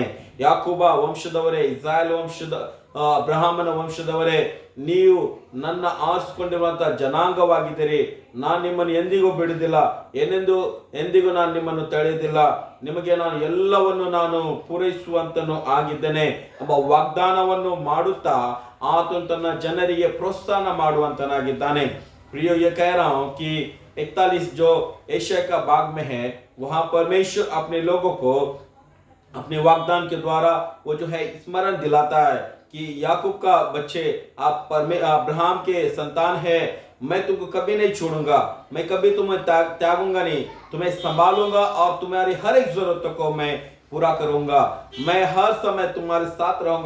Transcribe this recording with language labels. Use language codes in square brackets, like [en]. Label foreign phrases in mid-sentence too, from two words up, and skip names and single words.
[kn] ಯಾಕೋಬ ವಂಶದವರೇ, ಇಸ್ರಾಯೇಲ್ ವಂಶದ ಅಬ್ರಹಾಮನ ವಂಶದವರೇ, ನೀವು ನನ್ನ ಆರಿಸಿಕೊಂಡಿರುವಂತಹ ಜನಾಂಗವಾಗಿದ್ದೀರಿ. ನಾನು ನಿಮ್ಮನ್ನು ಎಂದಿಗೂ ಬಿಡುವುದಿಲ್ಲ, ಎಂದಿಗೂ ನಾನು ನಿಮ್ಮನ್ನು ತಡೆಯುವುದಿಲ್ಲ. ನಿಮಗೆ ನಾನು ಎಲ್ಲವನ್ನು ನಾನು ಪೂರೈಸುವಂತನು ಆಗಿದ್ದೇನೆ ಎಂಬ ವಾಗ್ದಾನವನ್ನು ಮಾಡುತ್ತಾ ಆತನು ತನ್ನ ಜನರಿಗೆ ಪ್ರೋತ್ಸಾಹ ಮಾಡುವಂತನಾಗಿದ್ದಾನೆ. [hi] प्रियो, ये कह रहा हूं कि 41 जो एशिया का भाग में है, वहां परमेश्वर अपने लोगों को अपने वाग्दान के द्वारा वो जो है स्मरण दिलाता है कि याकूब का बच्चे, आप अब्राहम के संतान है, मैं तुमको कभी नहीं छोड़ूंगा, मैं कभी तुम्हें त्यागूंगा नहीं, तुम्हें संभालूंगा और तुम्हारी हर एक जरूरतों को मैं पूरा करूंगा, मैं हर समय तुम्हारे साथ रहूंगा.